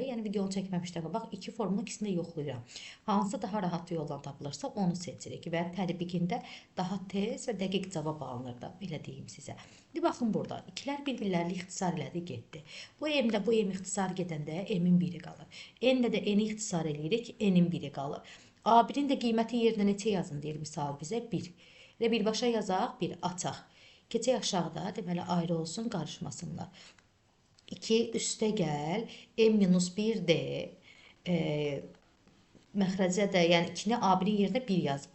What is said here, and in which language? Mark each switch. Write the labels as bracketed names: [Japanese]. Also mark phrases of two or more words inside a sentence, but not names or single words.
[Azerbaijani] Yəni videonu çəkməmişdən bax, iki formula ikisini də yoxlayıram. Hansı daha rahat yoldan tapılırsa onu seçirik və tətbiqində daha tez və dəqiq cavab alınır da, belə deyim sizə. İndi baxın burada, ikilər bir-birlərini ixtisar elədi, getdi. Bu M-də bu M ixtisar gedəndə M-in 1-i qalır. N-də də N-i ixtisar eləyirik, N-in 1-i qalır. A1-in də qiyməti yerinə neçə yazın deyir misal bizə? 1. Və birbaşa yazaq, 1 açaq. Keçək aşağıda, deməli ayrı olsun, qarışmasınlar. 2 üstəgəl M-1-dir. Məxrəcə də, yəni 2-ni A1-in yerinə 1 yazıblar.